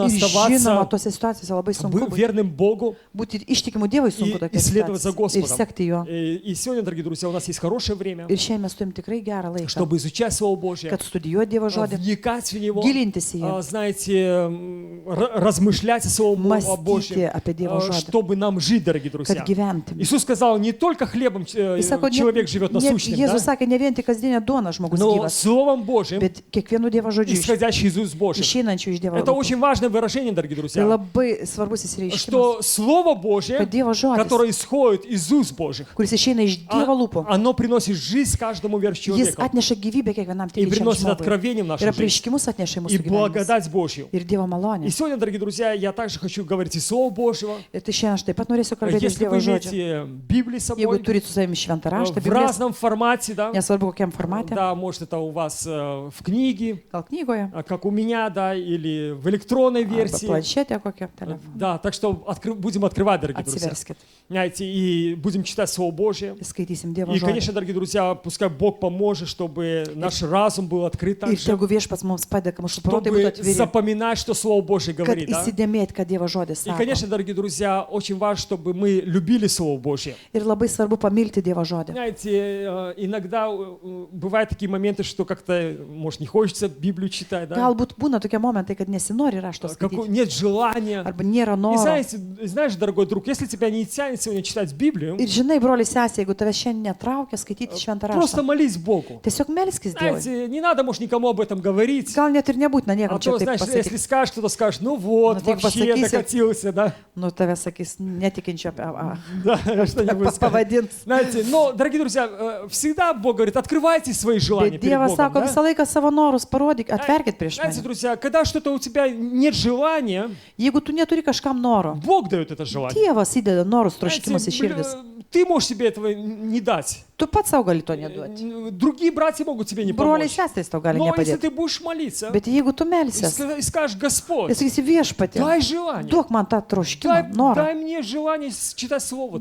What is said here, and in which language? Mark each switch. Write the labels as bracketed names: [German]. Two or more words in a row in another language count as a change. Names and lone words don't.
[Lithuanian] Ir žinoma, [Russian] оставаться [Lithuanian] tose situacijose labai sunku būti. [Russian] верным Богу [Lithuanian] Būti ištikimu Dievui sunku [Russian] и [Lithuanian] tokia [Russian] следовать за [Lithuanian] situacija. Ir [Russian] Господом. [Lithuanian] sekti jo. [Russian] И сегодня, дорогие друзья, у нас есть хорошее время, [Lithuanian] Ir šiandien mes turim tikrai gerą laiką, [Russian] чтобы изучать Слово Божье, [Lithuanian] kad studijuoti Dievo žodį, [Russian] вникать в него, [Lithuanian] gilintis į jį, [Russian] знаете, размышлять о Слове [Lithuanian] mąstyti [Russian] Божьем, [Lithuanian] apie Dievo žodį, [Russian] чтобы нам жить, дорогие друзья. [Lithuanian] kad gyventum. [Russian] Иисус сказал, не только хлебом [Lithuanian] Jis sako, [Russian] человек живет насущным, [Lithuanian] Jėzus [Russian] да? [Lithuanian] sakė, ne vien tik kasdienė duona žmogus [Russian] но [Lithuanian] gyvas, [Russian] Словом Божьим, [Lithuanian] bet kiekvienu Dievo žodžiu [Russian] исходящий из уст Божьих. [Lithuanian] išeinančių iš Dievo [Russian] Это [Lithuanian] lūpų. [Russian] очень важное выражение, дорогие [Lithuanian] Tai [Russian] друзья, [Lithuanian] labai svarbus įsireiškimas, [Russian] что Слово Божье, [Lithuanian] kad Dievo žodis, [Russian] которое исходит из уст Божьих, [Lithuanian] kuris išeina iš Dievo lūpų, [Russian] оно приносит жизнь каждому верующему [Lithuanian] jis [Russian] человеку [Lithuanian] atneša gyvybę kiekvienam [Russian] и [Lithuanian] tikinčiam [Russian] приносит [Lithuanian] žmogui. [Russian] откровение в [Lithuanian] Ir [Russian] нашу жизнь [Lithuanian] apreiškimus atneša į [Russian] и [Lithuanian] mūsų gyvenimą. [Russian] благодать Божью. [Lithuanian] Ir Dievo malonė. [Russian] И сегодня, дорогие друзья, я также хочу говорить и Слово Божьего. [Lithuanian] Ir tai šiandien aš taip pat norėsiu kalbėti iš [Russian] Если [Lithuanian] Dievo [Russian] вы [Lithuanian] žodžio. [Russian] имеете Библию с [Lithuanian] Jeigu [Russian] собой, [Lithuanian] turite su savimi šventą raštą, [Russian] в [Lithuanian] Bibliją, [Russian] разном формате, да, [Lithuanian] nesvarbu kokiam formate, [Russian] да, может это у вас в книге, [Lithuanian] gal knygoje, [Russian] как у меня, да, или в электронной [Lithuanian] arba [Russian] версии. [Lithuanian] planšetė kokia, telefonu. [Russian] Да, так что будем открывать, дорогие друзья. [Lithuanian] Atsiverskit [Russian] Знаете, и будем читать Слово Божье. [Lithuanian] ir skaitysim Dievo [Russian] И, [Lithuanian] žodį. [Russian] конечно, дорогие друзья, пускай Бог поможет, чтобы наш разум был открыт [Lithuanian] Ir [Russian] также, [Lithuanian] tegu viešpats mums padeda, kad mūsų protai būtų [Russian] чтобы [Lithuanian] atviri, [Russian] запоминать, что Слово Божье [Lithuanian] kad [Russian] говорит. Да? [Lithuanian] įsidėmėt, ką Dievo žodis [Russian] И, [Lithuanian] sako. [Russian] конечно, дорогие друзья, очень важно, чтобы мы любили Слово Божье. [Lithuanian] Ir labai svarbu pamilti Dievo žodį. [Russian] Знаете, иногда бывают такие моменты, что как-то, может, не хочется Библию читать, да? [Lithuanian] Galbūt būna tokie momentai, kad nesinori rašto skaityti. [Russian] Нет желания. [Lithuanian] Arba nėra [Russian] И [Lithuanian] noro. [Russian] знаешь, дорогой друг, если тебя не тянет сегодня читать Библию, [Lithuanian] Ir žinai, broli sesė, jeigu tave šiandien netraukia skaityti šventą [Russian] просто [Lithuanian] raštą, [Russian] молись Богу. [Lithuanian] tiesiog melskis Dievui. [Russian] Знаете, не надо, может, никому об этом говорить. [Lithuanian] Gal net ir nebūtina niekam [Russian] А [Lithuanian] čia [Russian] то, [Lithuanian] taip [Russian] знаешь, если [Lithuanian] pasakyti. [Russian] скажешь, кто-то скажет, ну вот, Ну, ты вообще посакись, докатился, да? [Lithuanian] Nu, tave sakys, netikinčio [Russian] Да, что-нибудь скажет. [Lithuanian] pavadint. [Russian] Знаете, но, дорогие друзья, всегда Бог говорит, открывайте свои желания [Lithuanian] Bet [Russian] перед [Lithuanian] Dievas [Russian] Богом. [Lithuanian] sako, [Russian] да? [Lithuanian] visą laiką savo norus parodyk, atverkit prieš [Russian] Знаете, [Lithuanian] mane. [Russian] друзья, когда что-то у тебя нет желания, [Lithuanian] Jeigu tu neturi kažkam noro. [Russian] Бог дает это желание. [Lithuanian] Dievas įdeda norus, [Russian] Знаете, [Lithuanian] troškimus į širdis. [Russian] ты можешь себе этого не дать. [Lithuanian] Tu pats savo gali to neduoti. [Russian] Другие братья могут тебе не [Lithuanian] Broliai [Russian] помочь. [Lithuanian] seserys tau gali [Russian] Но если [Lithuanian] nepadėti. [Russian] ты будешь молиться [Lithuanian] Bet jeigu tu [Russian] и [Lithuanian] melsies [Russian] и скажешь, Господь, [Lithuanian] ir sakysi viešpatį, [Russian] дай желание, [Lithuanian] duok man tą troškimą, norą, [Russian] дай мне желание читать Слово